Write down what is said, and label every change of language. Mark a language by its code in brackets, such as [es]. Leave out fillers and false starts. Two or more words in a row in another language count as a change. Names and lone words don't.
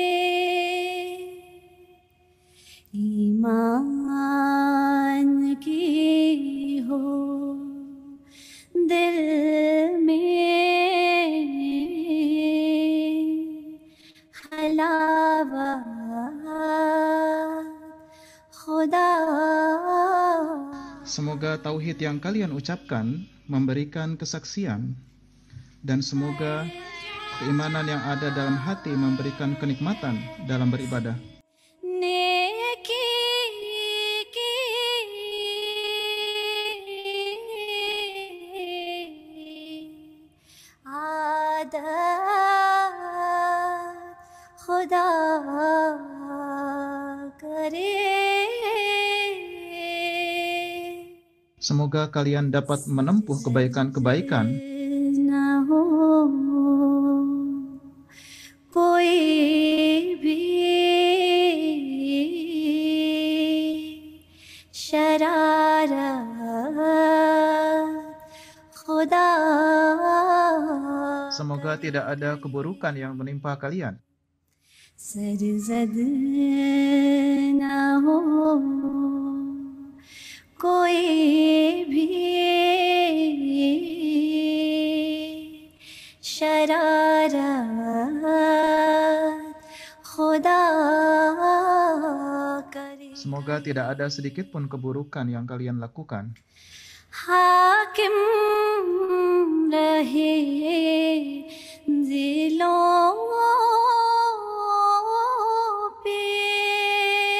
[ur] ایمان کی ہو دل میں حلاوت، خدا [id] Semoga tauhid yang kalian ucapkan memberikan kesaksian, dan semoga keimanan yang ada dalam hati memberikan kenikmatan dalam beribadah. [ur] نیکی کی عادت، خدا کرے [id] Semoga kalian dapat menempuh kebaikan-kebaikan [ur] نہ ہو کوئی بھی شرارت، خدا [id] Semoga tidak ada keburukan yang menimpa kalian. [ur] سرزد نہ ہو کوئی بھی شرارت، خدا کرے [id] Semoga tidak ada sedikit pun keburukan yang kalian lakukan. [ur] حاکم رہے جلوں پے